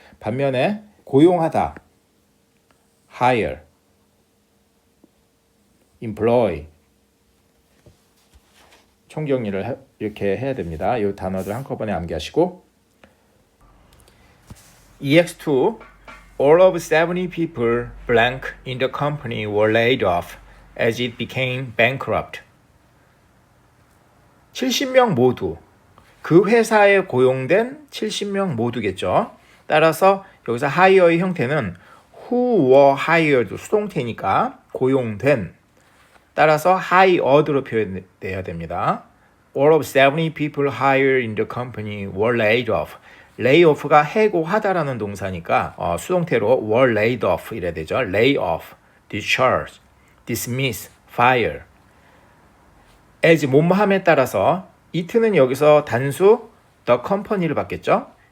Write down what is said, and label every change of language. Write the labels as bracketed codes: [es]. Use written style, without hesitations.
[ko] 반면에 고용하다 hire, employ 총정리를 이렇게 해야 됩니다. 이 단어들 한꺼번에 암기하시고 [en] EX2 All of 70 people blank in the company were laid off as it became bankrupt. [ko] 70명 모두 그 회사에 고용된 70명 모두겠죠. 따라서 여기서 hire의 형태는 [en] who were hired [ko] 수동태니까 고용된. 따라서 hired로 표현돼야 됩니다. [en] All of 70 people hired in the company were laid off. [ko] lay off가 해고하다라는 동사니까 수동태로 [en] were laid off [ko] 이래야 되죠. [en] lay off, discharge, dismiss, fire. [ko] as 뭐뭐함에 따라서 it는 여기서 단수 the company를 받겠죠.